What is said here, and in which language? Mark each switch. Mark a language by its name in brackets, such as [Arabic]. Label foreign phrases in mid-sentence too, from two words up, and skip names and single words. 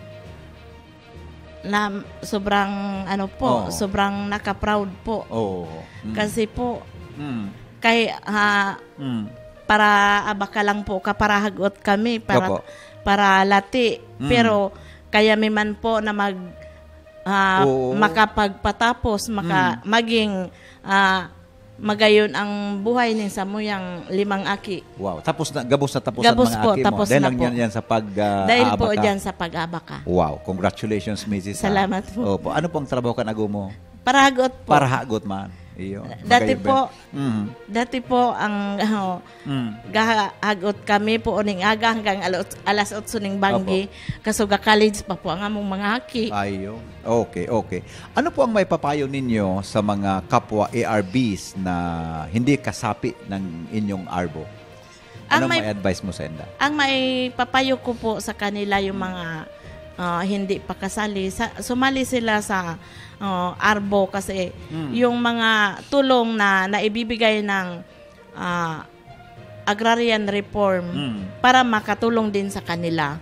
[Filipino] Na sobrang sobrang naka-proud po. [Bikol] Kasi po para Abaca lang po kaparahagot kami para lati. Pero kaya may man po na Oo. makapagpatapos, maging magayon ang buhay ni Samuyang 5 aki. Wow. Tapos na, gabos na tapos Gabos ang mga po, aki mo. tapos Dahil na lang po. yan sa Dahil po pag-aabaka. dyan sa pag-abaka. [English] Wow. Congratulations, Mrs. [Filipino] Salamat po. Opo. [Bikol] Ano pong trabaho ka nago mo? Paragot po. Para hagot man. Iyo. Dati Magayon po, ba? Mhm. dati po ang gahagot kami po uning aga hanggang alas 8 ning banggi. Kasuga college pa po ang among mga aki. Ayo. [English] Okay, okay. [Filipino] Ano po ang may papayo ninyo sa mga kapwa ARBs na hindi kasapi ng inyong ARBO? [Bikol] Ano Ang may may- advice mo sa enda? [Filipino] Ang may papayo ko po sa kanila yung mga hindi pa kasali. Sumali sila sa ARBO kasi yung mga tulong na naibibigay ng agrarian reform para makatulong din sa kanila.